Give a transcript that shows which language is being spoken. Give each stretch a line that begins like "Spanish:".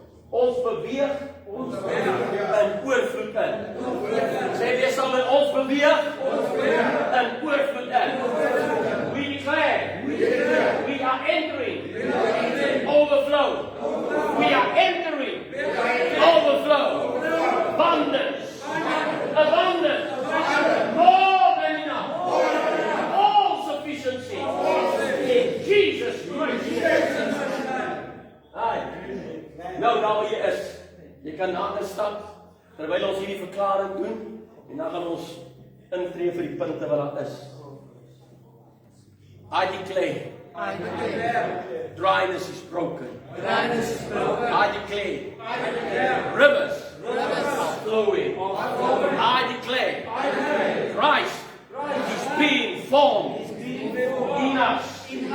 Afrikaans: Ons beweeg in oorvloed in. Sê weer saam met ons beweeg in oorvloed in.
English: We declare we are entering overflow. We are entering overflow. Abundance. Abundance. More than enough. All sufficiency. In Jesus' mighty name.
Afrikaans: Nou, daar waar jy is, jy kan nader stap, terwyl ons hierdie verklaring doen, en dan gaan ons intree vir die punte wat daar is.
English: I declare, dryness is broken. I declare, rivers are flowing. I declare, Christ is being formed in us.